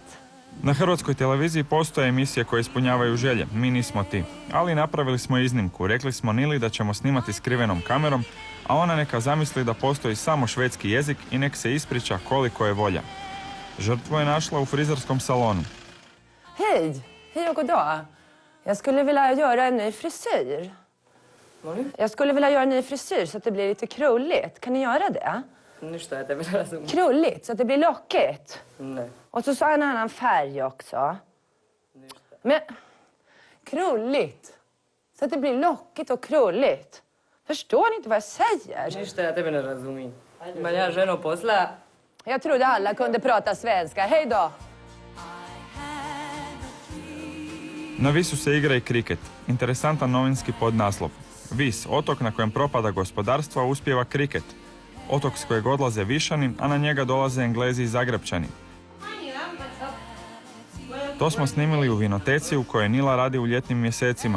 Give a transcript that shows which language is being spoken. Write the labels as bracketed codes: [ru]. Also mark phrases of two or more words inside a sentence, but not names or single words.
[hr] Na hrvatskoj televiziji postoje emisije koje ispunjavaju želje, mi nismo ti. Ali napravili smo iznimku, rekli smo Nili da ćemo snimati skrivenom kamerom, a ona neka zamisli da postoji samo švedski jezik i nek se ispriča koliko je volja. Žrtvu je našla u frizerskom salonu. [sv] Hej, Hej och god dag. Jag skulle vilja göra en ny frisyr. Jag skulle vilja göra en ny frisyr så att det blir lite krulligt. Kan ni göra det? [hr] Ništa, tebi ne razumijem. [sv] Krulligt, så att det blir lockigt. [hr] Ne. [sv] Och så en annan färg också. [hr] Ništa. [sv] Men krulligt. Så att det blir lockigt och krulligt. Förstår ni inte vad jag säger? [hr] Ništa, ja tebi ne razumijem. Imam ja ženo posla. [sv] Jag trodde alla kunde prata svenska. Hej då! [hr] Na Visu se igra i kriket. Interesantan novinski podnaslov. Vis, otok na kojem propada gospodarstva, uspijeva kriket. Otok s kojeg odlaze Višani, a na njega dolaze Englezi i Zagrepčani. To smo snimili u vinoteci u kojoj Nila radi u ljetnim mjesecima.